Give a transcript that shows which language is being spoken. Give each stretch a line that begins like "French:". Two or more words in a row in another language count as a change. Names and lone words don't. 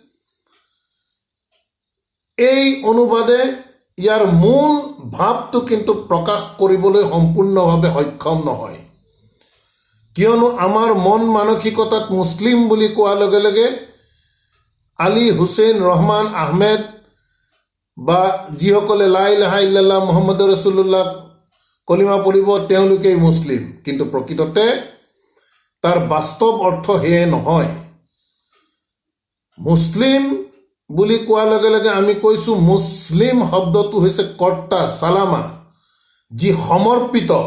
Assamese: এই অনুবাদে ইয়াৰ মূল ভাৱটো কিন্তু প্ৰকাশ কৰিবলৈ সম্পূৰ্ণভাৱে সক্ষম নহয়, কিয়নো আমাৰ মন মানসিকতাত মুছলিম বুলি কোৱাৰ লগে লগে আলী হুছেইন ৰহমান আহমেদ বা যিসকলে
Arabic: لا إله إلا الله محمد رسول الله
Assamese: কলিমা পঢ়িব তেওঁলোকেই মুছলিম, কিন্তু প্ৰকৃততে তাৰ বাস্তৱ অৰ্থ সেয়ে নহয়। মুছলিম বুলি কোৱাৰ লগে লগে আমি কৈছোঁ মুছলিম শব্দটো হৈছে কৰ্তা, চালামা, যি সমৰ্পিত,